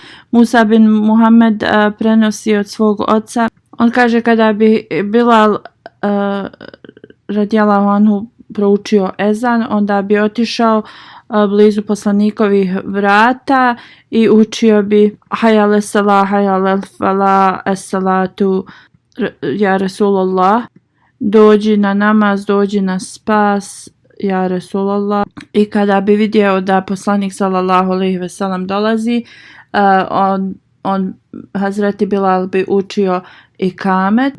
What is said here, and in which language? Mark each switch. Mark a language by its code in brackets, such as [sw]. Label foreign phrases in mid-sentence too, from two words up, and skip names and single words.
[bs] Musa bin Muhammed prenosi od svog oca. On kaže kada bi Bilal [ar] رضي الله عنه [bs] proučio ezan, onda bi otišao blizu poslanikovih vrata i učio bi [ar] حي على الصلاة حي على الفلاح الصلاة يا رسول الله, [bs] dođi na namaz, dođi na spas, [ar] يا رسول الله. [bs] I kada bi vidio da poslanik [ar] صلى الله عليه وسلم [bs] dolazi, on Hazreti Bilal bi učio ikamet.